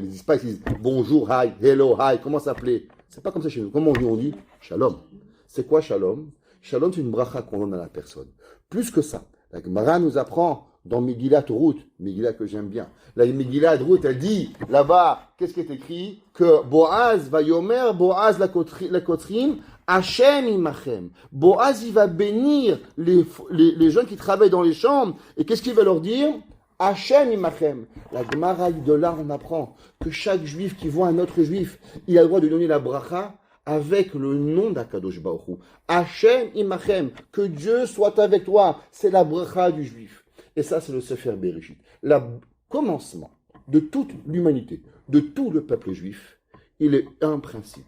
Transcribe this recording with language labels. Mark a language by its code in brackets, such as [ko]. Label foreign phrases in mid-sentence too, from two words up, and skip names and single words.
[fr] Ils disent pas, ils disent bonjour, hi, hello, hi, comment s'appeler? C'est pas comme ça chez nous. Comment on dit shalom. C'est quoi shalom? Shalom, c'est une bracha qu'on donne à la personne. Plus que ça, la Gemara nous apprend dans Megillat Ruth, Megillah que j'aime bien. La Megillat Ruth, elle dit, là-bas, qu'est-ce qui est écrit? Que Boaz va yomer, [he] בועז לקוצרים, השם עמכם. [fr] Boaz, il va bénir les gens qui travaillent dans les chambres. Et qu'est-ce qu'il va leur dire? [he] השם עמכם. [fr] La Gemara de là, on apprend que chaque juif qui voit un autre juif, il a le droit de donner la bracha avec le nom d' [he] הקדוש ברוך הוא. השם עמכם. [fr] Que Dieu soit avec toi. C'est la bracha du juif. Et ça, c'est le Sefer Bereshit. Le commencement de toute l'humanité, de tout le peuple juif, il est un principe.